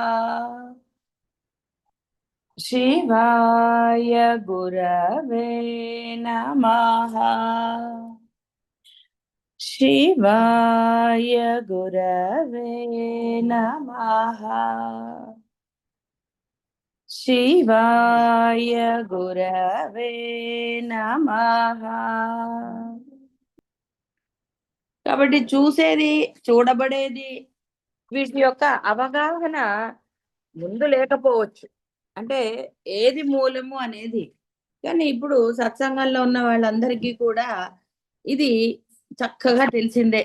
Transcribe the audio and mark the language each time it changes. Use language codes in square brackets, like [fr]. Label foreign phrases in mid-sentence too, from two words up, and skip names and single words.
[sa] शिवाय गुरवे नमः। शिवाय गुरवे नमः। शिवाय गुरवे नमः। [te] కాబట్టి చూసేది, చూడబడేది, వీటి యొక్క అవగాహన ముందు లేకపోవచ్చు. అంటే ఏది మూలము అనేది. కానీ ఇప్పుడు సత్సంగంలో ఉన్న వాళ్ళందరికీ కూడా ఇది చక్కగా తెలిసిందే.